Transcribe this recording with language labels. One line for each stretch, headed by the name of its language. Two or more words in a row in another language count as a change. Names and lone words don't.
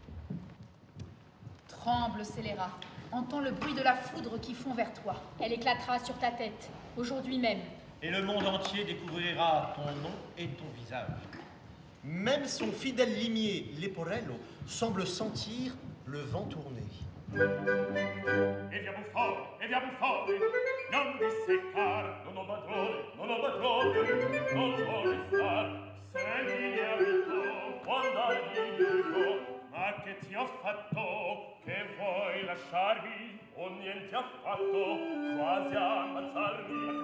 French: Tremble, scélérat. Entends le bruit de la foudre qui fond vers toi. Elle éclatera sur ta tête, aujourd'hui même. Et le monde entier découvrira ton nom et ton visage. Même son fidèle limier, Leporello, semble sentir le vent tourner.
Italian: E via buffone, non disseccar, non ho padrone, non vuole star. Segni di amico, quando dico, ma che ti ho fatto, che vuoi lasciarmi, o niente affatto, quasi ammazzarmi.